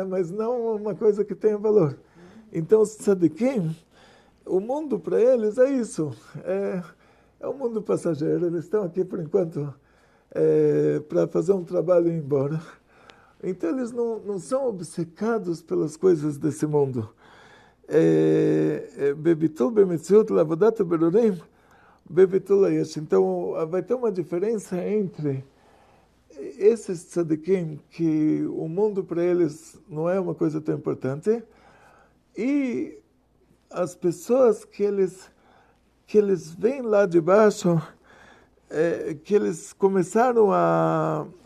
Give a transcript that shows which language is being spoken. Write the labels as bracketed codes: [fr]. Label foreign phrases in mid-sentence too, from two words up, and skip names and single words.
[pt] Mas não uma coisa que tenha valor. Então, os tzadikim, o mundo para eles é isso. É um mundo passageiro. Eles estão aqui, por enquanto, para fazer um trabalho e ir embora. Então, eles não são obcecados pelas coisas desse mundo. [he] בביטול במציאות לעבודת בירורים בביטול היש. [pt] Então, vai ter uma diferença entre esses tzadikim, que o mundo para eles não é uma coisa tão importante, e as pessoas que eles vêm lá de baixo, que eles começaram a